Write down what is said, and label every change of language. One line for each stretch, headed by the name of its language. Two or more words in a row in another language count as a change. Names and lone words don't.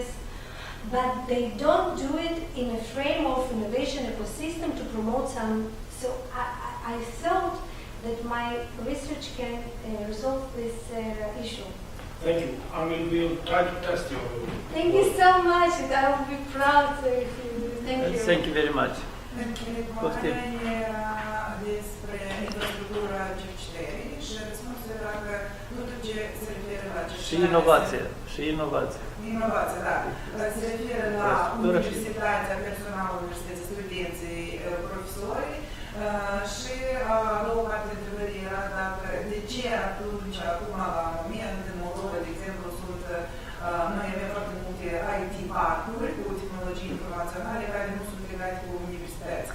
English: But they don't do it in a frame of innovation ecosystem to promote some. So I thought that my research can resolve this issue. Thank you. I mean, we'll try to test you. Thank you so much. I will be proud if you do. Thank you. Thank you very much.
Romanian: Întrebarea era despre infrastructura cercetării și răspunsul era că nu tot ce se referă la cercetare. Și inovație. Și inovație. Inovație, da. Se referă la universitatea, personalul universității, studenții, profesori, Și a doua parte de întrebării era dacă, de ce atunci, acum, la moment, în Moldova, de exemplu, noi avem foarte multe IT parcuri cu tehnologii informaționale care nu sunt legate cu universități.